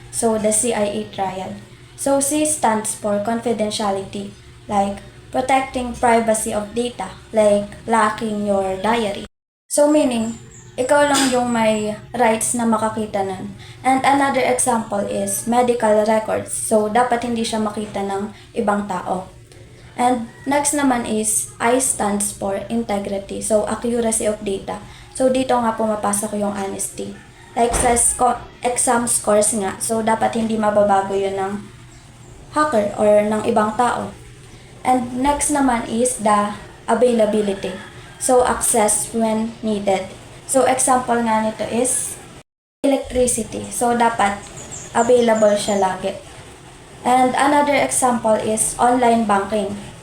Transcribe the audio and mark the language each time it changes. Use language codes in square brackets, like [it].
[en] So the CIA triad. So C stands for confidentiality, like protecting privacy of data, like locking your diary. [tl] So meaning, ikaw lang yung may rights na makakita nun. [en] And another example is medical records. [tl] So dapat hindi siya makita ng ibang tao. [en] And next naman is I stands for integrity. So accuracy of data. So [tl] dito nga pumapasok yung [en] honesty. [tl] Like sa exam scores nga, so dapat hindi mababago yun ng hacker or ng ibang tao. [en] And next naman is the availability. So access when needed. So example [tl] nga nito [en] is electricity. So [tl] dapat available siya lagi. [en] And another example is online banking.